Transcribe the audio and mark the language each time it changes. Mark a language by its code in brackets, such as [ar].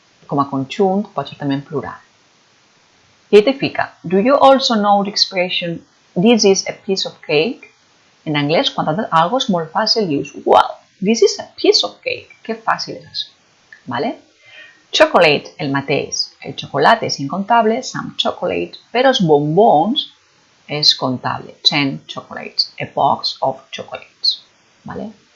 [ca] com a conjunt pot ser també en plural. Identifica. [en] Do you also know the expression this is a piece of cake? [ca] En anglès, quan algo és molt fàcil, dius, [en] well, this is a piece of cake. [ca] Que fàcil és això. Vale? Chocolate, el mateix. El xocolate és incontable, [en] some chocolate, [ca] però els bombons és comptable. [en] 10 chocolates, a box of chocolates. Vale?